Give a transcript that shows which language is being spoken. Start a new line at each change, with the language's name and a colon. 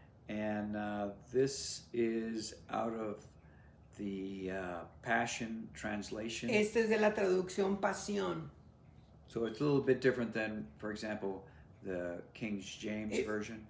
English: And this is out of the Passion Translation.
Spanish: Este es de la traducción Pasión.
English: So it's a little bit different than, for example, the King James Version.